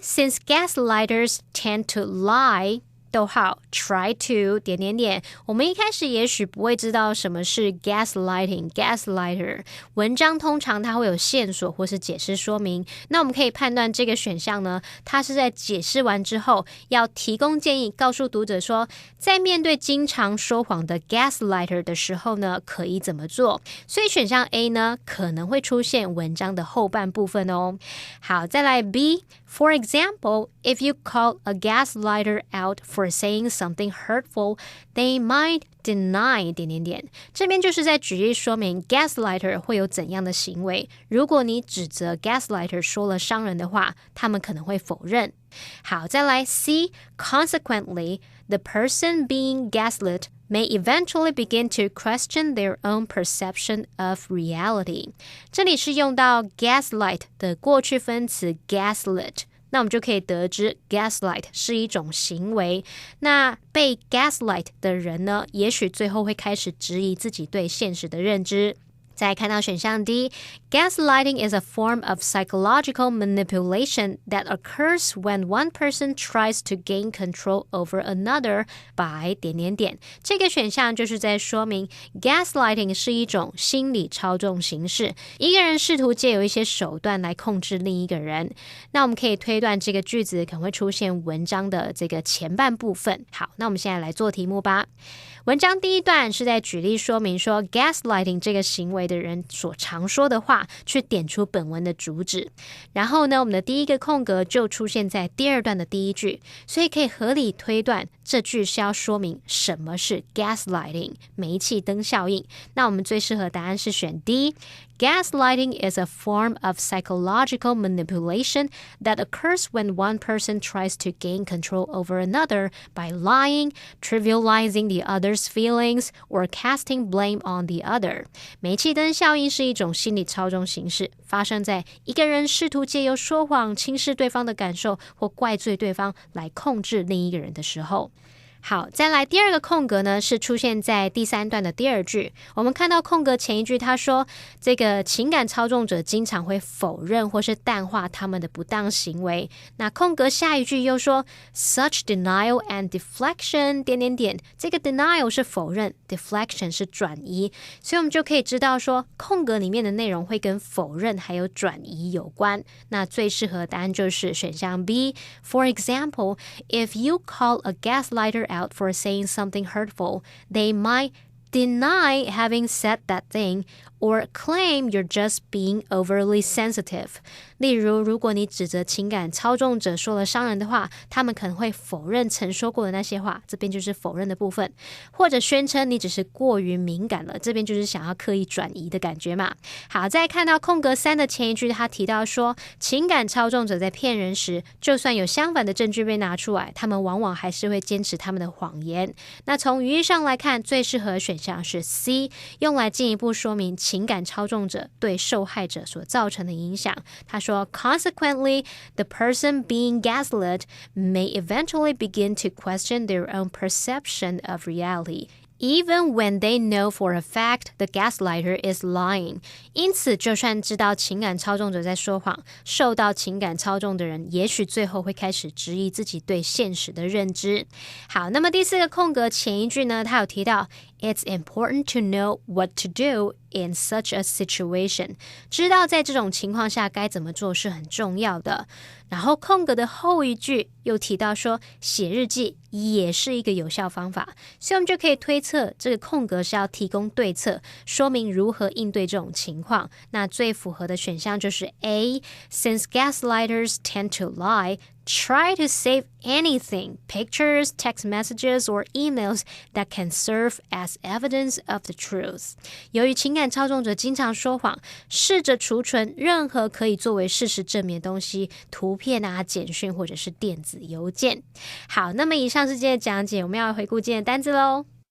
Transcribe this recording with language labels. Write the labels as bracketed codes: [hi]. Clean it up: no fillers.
[en] Since gaslighters tend to lie try to [zh] 我们一开始也许不会知道什么是 gaslighter 文章通常它会有线索或是解释说明，那我们可以判断这个选项呢，它是在解释完之后要提供建议，告诉读者说在面对经常说谎的 gaslighter 的时候呢，可以怎么做。所以选项 A 呢可能会出现文章的后半部分哦。好，再来 B. [en] For example, if you call a gaslighter out for saying something hurtful, they might deny [zh] 这边就是在举例说明 gaslighter 会有怎样的行为。如果你指责 gaslighter 说了伤人的话，他们可能会否认。好，再来 C. [en] Consequently, the person being gaslit may eventually begin to question their own perception of reality. [zh] 这里是用到 gaslight 的过去分词 gaslit 那我们就可以得知 gaslight 是一种行为。那被 gaslight 的人呢，也许最后会开始质疑自己对现实的认知。再看到选项 [en] D, gaslighting is a form of psychological manipulation that occurs when one person tries to gain control over another by ... [zh] 这个选项就是在说明 gaslighting 是一种心理操纵形式，一个人试图借由一些手段来控制另一个人。那我们可以推断这个句子可能会出现文章的这个前半部分。好，那我们现在来做题目吧。文章第一段是在举例说明说 gaslighting 这个行为的人所常说的话，去点出本文的主旨。然后呢，我们的第一个空格就出现在第二段的第一句，所以可以合理推断这句是要说明什么是 gaslighting 煤气灯效应。那我们最适合答案是选 [en] D, gaslighting is a form of psychological manipulation that occurs when one person tries to gain control over another by lying, trivializing the other's feelings, or casting blame on the other. [zh] 煤气灯效应是一种心理操纵形式，发生在一个人试图借由说谎轻视对方的感受或怪罪对方来控制另一个人的时候。好，再来第二个空格呢，是出现在第三段的第二句。我们看到空格前一句他说，这个情感操纵者经常会否认或是淡化他们的不当行为。那空格下一句又说 [en] such denial and deflection ... [zh] 这个 denial 是否认， deflection 是转移，所以我们就可以知道说空格里面的内容会跟否认还有转移有关。那最适合答案就是选项 B. [en] For example, if you call a gaslighter out for saying something hurtful, they might deny having said that thing or claim you're just being overly sensitive. [zh] 例如，如果你指责情感操纵者说了伤人的话，他们可能会否认曾说过的那些话，这边就是否认的部分，或者宣称你只是过于敏感了，这边就是想要刻意转移的感觉嘛。好，再看到空格3的前一句，他提到说，情感操纵者在骗人时，就算有相反的证据被拿出来，他们往往还是会坚持他们的谎言。那从语义上来看，最适合选项是 C, 用来进一步说明情感操纵者对受害者所造成的影响。他说 [en] Consequently, the person being gaslit may eventually begin to question their own perception of reality, even when they know for a fact the gaslighter is lying. [zh] 因此，就算知道情感操纵者在说谎，受到情感操纵的人也许最后会开始质疑自己对现实的认知。好，那么第四个空格前一句呢，他有提到 [en] It's important to know what to do in such a situation. [zh] 知道在这种情况下该怎么做是很重要的。然后空格的后一句又提到说，写日记也是一个有效方法，所以我们就可以推测这个空格是要提供对策，说明如何应对这种情况。那最符合的选项就是 [en] A, since gaslighters tend to lie, try to save anything, pictures, text messages, or emails that can serve as evidence of the truth. [zh] 由于情感操纵者经常说谎，试着储存任何可以作为事实证明的东西，图片啊、简讯或者是电子邮件。好，那么以上是今天的讲解，我们要回顾今天的单字咯。